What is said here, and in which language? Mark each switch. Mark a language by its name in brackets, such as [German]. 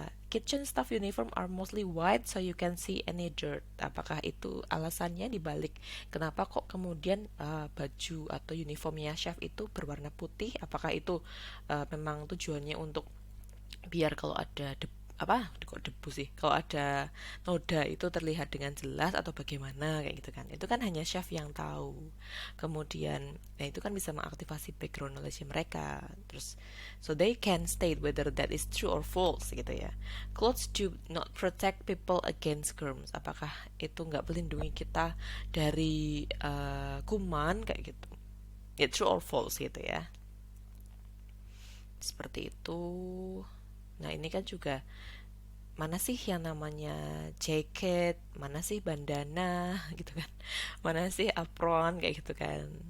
[English] Kitchen staff uniform are mostly white so you can see any dirt. [Indonesian] Apakah itu alasannya dibalik kenapa kok kemudian baju atau uniformnya chef itu berwarna putih? Apakah itu memang tujuannya untuk biar kalau ada apa kok debu sih, kalau ada noda itu terlihat dengan jelas, atau bagaimana kayak gitu kan. Itu kan hanya chef yang tahu. Kemudian nah itu kan bisa mengaktifasi background knowledge mereka. Terus [English] so they can state whether that is true or false [Indonesian] gitu ya. [English] Clothes do not protect people against germs. [Indonesian] Apakah itu nggak melindungi kita dari kuman kayak gitu. Ya true or false gitu ya. Seperti itu. Nah ini kan juga mana sih yang namanya jaket, mana sih bandana gitu kan, mana sih apron kayak gitu kan.